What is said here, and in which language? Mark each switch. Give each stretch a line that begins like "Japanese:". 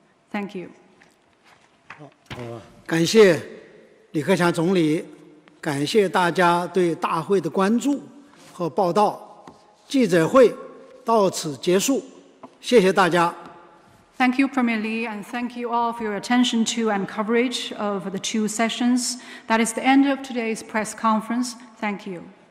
English: Thank you.
Chinese: 感谢李克强总理，感谢大家对大会的关注和报道。记者会到此结束，谢谢大家。
English: Thank you, Premier Li, and thank you all for your attention to and coverage of the two sessions. That is the end of today's press conference. Thank you.